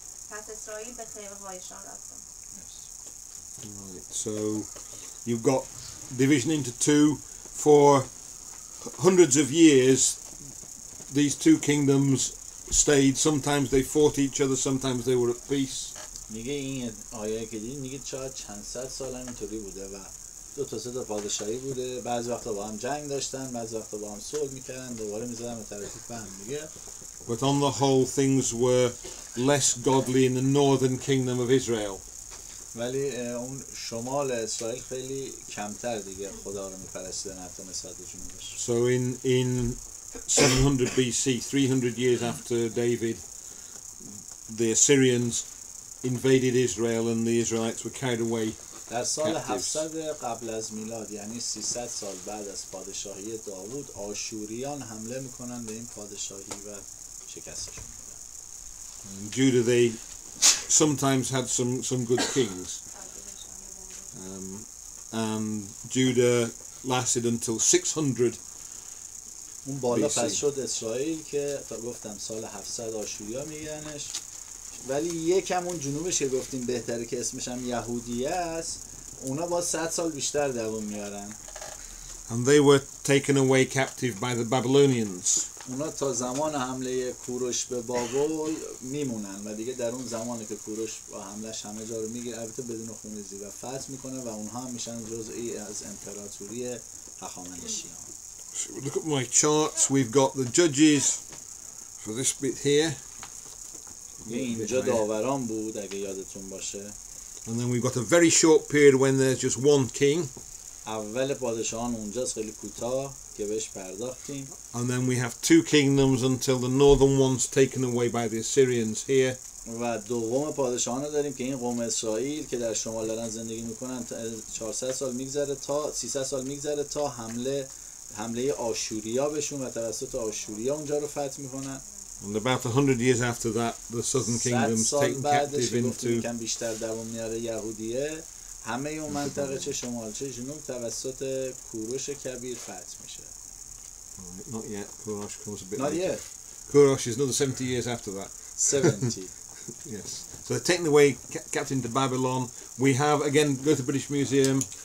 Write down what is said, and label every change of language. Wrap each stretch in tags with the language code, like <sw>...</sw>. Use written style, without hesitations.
<fa>پس اسرائیل به خیمه هایشان رفتند.</fa> <en>Right, so you've got division into two. For hundreds of years, these two kingdoms stayed. Sometimes they fought each other, sometimes they were at peace.</en> <fa>میگه این آیه که دیدین میگه چند صد سال هم اینطوری بوده و دو تا سه تا پادشاهی بوده. بعضی وقتا با هم جنگ داشتن، بعضی وقتا با هم صلح میکردن، دوباره میزدن به طرف هم دیگه.</fa> <en>But on the whole, things were less godly in the northern kingdom of Israel.</en> <fa>ولی اون شمال اسرائیل خیلی کمتر دیگه خدا رو میپرستیدن حتی نسبت به جنوبش.</fa> <en>So in 700 BC, 300 years after David, the Assyrians invaded Israel and the Israelites were carried away.</en> <fa>در سال 700 قبل از میلاد، یعنی 300 سال بعد از پادشاهی داوود، آشوریان حمله میکنن به این پادشاهی و شکستشون میدن.</fa> <en>Judah, they sometimes had some good kings, and Judah lasted until 600.</en> <fa>اون بالا پس شد اسرائیل که تا گفتم سال 700 آشوریا میگنش، ولی یکم اون جنوبش که گفتیم بهتره که اسمش هم یهودیه است، اونا با 100 سال بیشتر دوام میارن.</fa> <en>And they were taken away captive by the Babylonians.</en> <fa>اونا تا زمان حمله کوروش به بابل میمونن و دیگه در اون زمانی که کوروش با حملش همه جا رو میگیره، البته بدون خونریزی، و فتح میکنه و اونها هم میشن جزئی از امپراتوری هخامنشیان.</fa> <en>So look at my charts. We've got the judges for this bit here.</en> <fa>اینجا داوران بود اگه یادتون باشه.</fa> <en>And then we've got a very short period when there's just one king.</en> <fa>اول پادشاهان اونجاست خیلی کوتاه که بهش پرداختیم.</fa> <en>And then we have two kingdoms until the northern one's taken away by the Assyrians here.</en> <fa>و دوم پادشاهان رو داریم که این قوم اسرائیل که در شمال دارن زندگی میکنن 400 سال میگذره تا 300 سال میگذره تا حمله آشوریا بهشون و توسط آشوریا اونجا رو فتح میکنن.</fa> <en>And about 100 years after that, the southern kingdom's taken captive into.</en> <fa>کم بیشتر دوام میاره یهودیه. همه اون منطقه چه شمال چه جنوب توسط کوروش کبیر فتح میشه.</fa> <en>Not yet. Kurash comes a bit Not later. yet. Kurash is another 70 years after that. 70. Yes. So they're taken away, captive into Babylon. We have, again, go to the British Museum.</en>